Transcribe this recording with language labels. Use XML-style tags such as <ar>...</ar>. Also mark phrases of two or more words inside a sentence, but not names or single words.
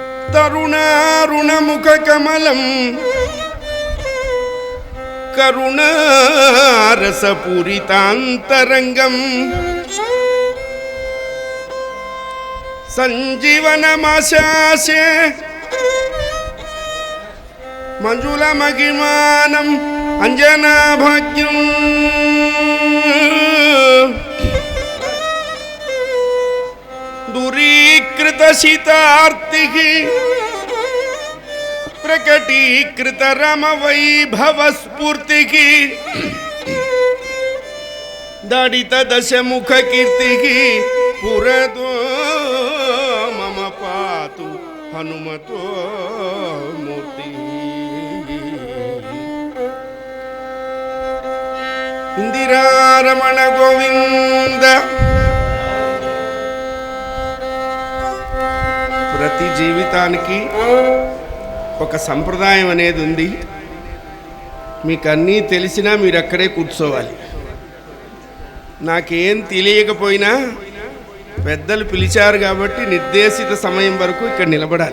<sa>తరుణారుణముఖకమలం కరుణారసపూరితాంతరంగం సంజీవనమాశాసే మంజులమహిమానం అంజనాభాగ్యం दूरीकृतशितार्तिः प्रकटीकृतरमवैभवस्फूर्तिः दडितदशमुखकीर्तिः पुरतो मम पातु हनुमतो मूर्तिः इंदिरारमण गोविंद</sa> <te>ప్రతి జీవితానికి ఒక సంప్రదాయం అనేది ఉంది. మీకు అన్నీ తెలిసినా మీరు అక్కడే కూర్చోవాలి. నాకేం తెలియకపోయినా పెద్దలు పిలిచారు కాబట్టి నిర్దేశిత సమయం వరకు ఇక్కడ నిలబడాలి.</te>